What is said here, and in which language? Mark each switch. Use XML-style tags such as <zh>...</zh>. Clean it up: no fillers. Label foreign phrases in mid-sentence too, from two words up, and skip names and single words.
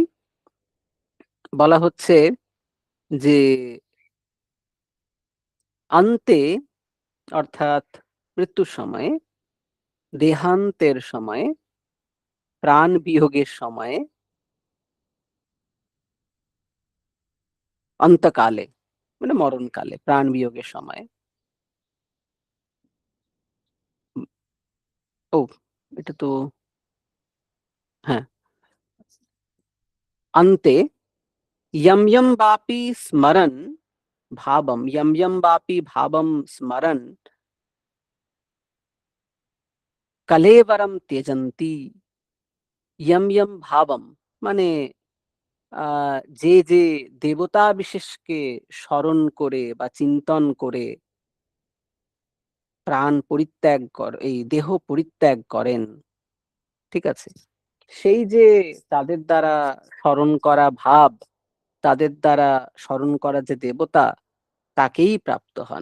<bn>বলা হচ্ছে যে অন্তে, অর্থাৎ মৃত্যুর সময়ে, দেহান্তের সময়ে, প্রাণ বিয়োগের সময়ে, অন্তকালে মানে মরণকালে, প্রাণ বিয়োগের সময়, উম, ও এটা তো, হ্যাঁ,</bn> <sa>अन्ते यम यम वापि स्मरन् भावम, यम यम वापि भावम स्मरन् कलेवरम त्यजन्ति। यम यम भावम</sa> <bn>মানে যে যে দেবতা বিশেষকে স্মরণ করে বা চিন্তন করে প্রাণ পরিত্যাগ এই দেহ পরিত্যাগ করেন, ঠিক আছে, সেই যে তাদের দ্বারা স্মরণ করা ভাব, তাদের দ্বারা স্মরণ করা যে দেবতা, তাকেই প্রাপ্ত হন।</bn>